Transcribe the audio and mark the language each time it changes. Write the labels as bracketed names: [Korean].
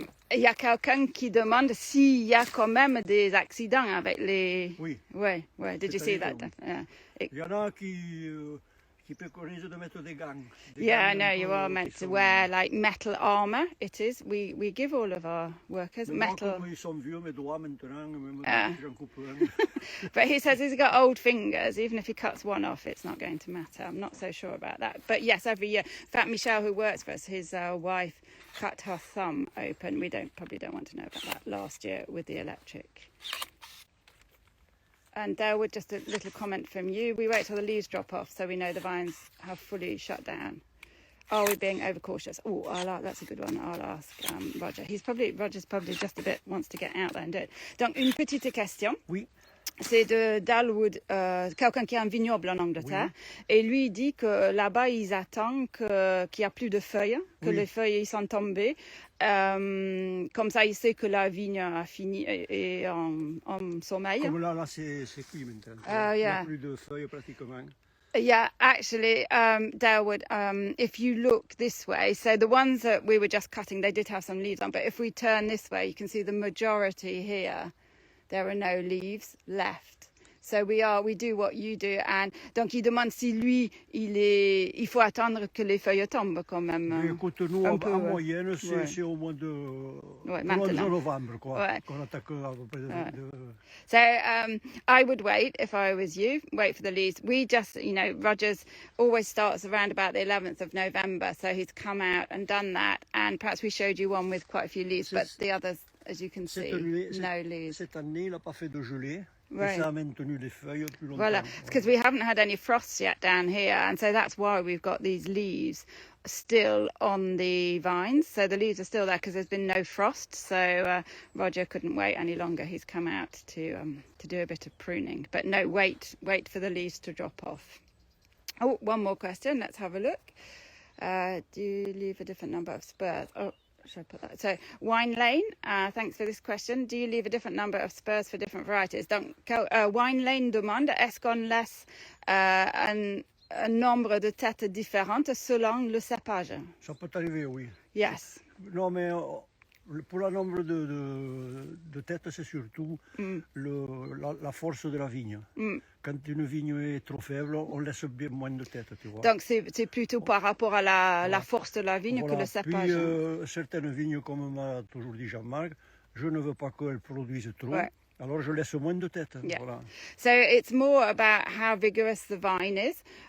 [French] Il y a quelqu'un qui demande s'il y a quand même des accidents avec les... Oui. [English] Ouais. Did you see that? Yeah. [French] Il y en a qui préconisent de mettre des gants. [English] Yeah, I know you are meant to wear like metal armor. It is. We give all of our workers metal. Ils sont vieux, mes doigts maintenant, même j'en coupe un. But he says he's got old fingers. Even if he cuts one off, it's not going to matter. I'm not so sure about that. But yes, every year. In fact, Michelle, who works for us, his wife cut her thumb open. We probably don't want to know about that last year with the electric. And there would just a little comment from you. We wait till the leaves drop off so we know the vines have fully shut down. Are we being overcautious? Oh, that's a good one. I'll ask Roger. Roger's probably just a bit wants to get out there and do it. [French] Donc, une petite question. Oui. C'est de Dalwood, quelqu'un qui a un vignoble en Angleterre. Oui. Et lui, il dit que là-bas, ils attendent qu'il n'y a plus de feuilles, que les feuilles ils sont tombées. Comme ça, il sait que la vigne a fini et en sommeil. Comme là c'est cuit maintenant. Il n'y a plus de feuilles pratiquement. [English] Yeah, actually, Darwood, if you look this way, so the ones that we were just cutting, they did have some leaves on, but if we turn this way, you can see the majority here, there are no leaves left. So we do what you do, and [French] donc il demande si lui, il faut attendre que les feuilles tombent quand même. Écoute, nous, en moyenne, c'est au mois de novembre, quoi, qu'on attaque à peu près de... [English] So I would wait if I was you, wait for the leaves. We just, Rogers always starts around about the 11th of November, so he's come out and done that, and perhaps we showed you one with quite a few leaves, but the others, as you can see, no leaves. [French] Cette année, il n'a pas fait de gelée. [English] Right. [French] Voilà, [English] because we haven't had any frosts yet down here, and so that's why we've got these leaves still on the vines. So the leaves are still there because there's been no frost. So Roger couldn't wait any longer. He's come out to do a bit of pruning. But no, wait for the leaves to drop off. Oh, one more question. Let's have a look. Do you leave a different number of spurs? Oh. Should I put that? So, Wine Lane, thanks for this question. Do you leave a different number of spurs for different varieties? [French] Donc, Wine Lane demande, est-ce qu'on laisse un nombre de têtes différentes selon le cépage? Ça peut arriver, oui. [English] Yes. [French] Non, mais pour le nombre de têtes, c'est surtout la force de la vigne. Quand une vigne est trop faible, on laisse bien moins de têtes, tu vois. Donc c'est plutôt par rapport à la force de la vigne que le cépage. Puis certaines vignes, comme m'a toujours dit Jean-Marc, je ne veux pas qu'elles produisent trop. Ouais. Alors je laisse moins de têtes. [English] Yeah. [French] Voilà. [English] So it's more about how vigorous the vine is.